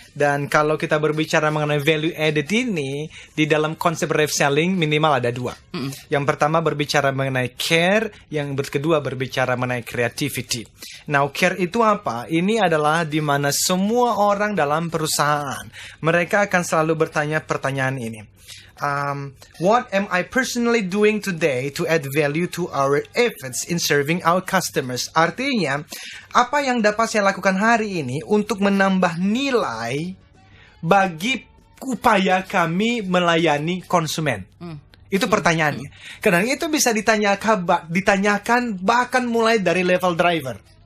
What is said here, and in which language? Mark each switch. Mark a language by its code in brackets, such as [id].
[id] Dan kalau kita berbicara mengenai value added ini, di dalam konsep ref selling minimal ada 2. Yang pertama berbicara mengenai care, yang kedua berbicara mengenai creativity. Now, care itu apa? Ini adalah di mana semua orang dalam perusahaan, mereka akan selalu bertanya pertanyaan ini. [en] What am I personally doing today to add value to our efforts in serving our customers? [id] Artinya, apa yang dapat saya lakukan hari ini untuk menambah nilai bagi upaya kami melayani konsumen? Itu pertanyaannya. Karena itu bisa ditanyakan bahkan mulai dari level driver.